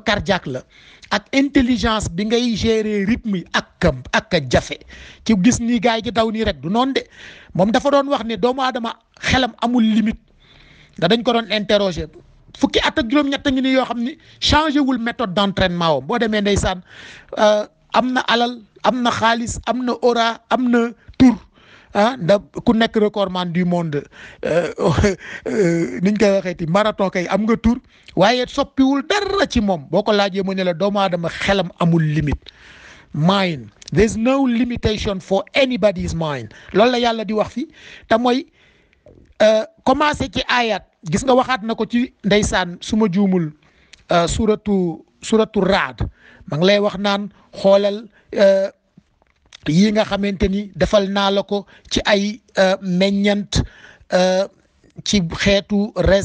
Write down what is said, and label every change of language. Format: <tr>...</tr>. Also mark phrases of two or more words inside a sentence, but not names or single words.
<wo>cardiaque la ak intelligence bi ngay gérer rythme yi ak jafe ci gis nii gaay gi daw nii rek du noonu de moom dafa doon wax ne doomu aadama xelam amul limite da dañ ko doon interroger fukki at ak juróom-ñett ngi ni yoo xam ni changé wul</wo> <fr>méthode d'entraînement</fr> <wo>wam boo demee ndeysaan am na alal am na xaalis am na aura am na tur da ku nekk</wo> <fr>recordman du monde</fr> <wo>niñ koy waxeeti marathon kay am nga tur waaye soppiwul dara ci moom boo ko laajee mu ne la doomu aadama xelam amul limite</wo> <en>mind there's no limitation for anybody's mind</en> <wo>loolu la yàlla di wax fi te mooy commencé ci ayat gis nga waxaat na ko ci ndeysaan su ma juumul suratu Raad ma ngi lay wax naan xoolal yi nga xamante ni defal naa la ko ci ay meññant ci xeetu raisin</wo>